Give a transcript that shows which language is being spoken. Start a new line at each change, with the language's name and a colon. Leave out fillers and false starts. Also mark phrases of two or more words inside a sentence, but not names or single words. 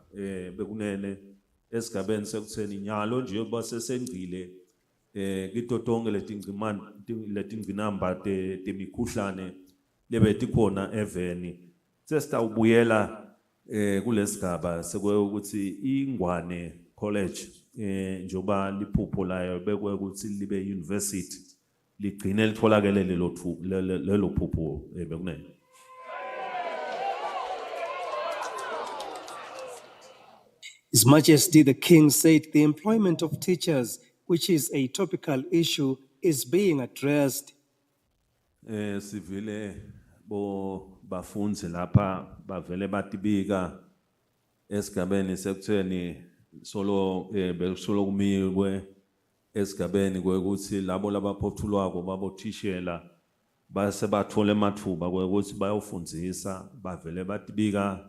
Swati: bekunene esigabeni sekutheni nyalo nje basesengcile kito tonke letingcinamba temikhuhlane lebeti khona eveni sesitawubuyela kulesigaba sekwe ukuthi iNgwane College njoba liphupho layo bekwe ukuthi libe university ligcine litholakele lelo phupho bekunene.
English: His Majesty the King said the employment of teachers, which is a topical issue, is being addressed.
Swati: Sivile bo bafunzi lapha bavele batibika esigabeni sekutheni solo besolo kumikwe esigabeni kwekuthi labo labaphothulwako babothishela base bathole emathuba kwekuthi bayofundzisa bavele batibika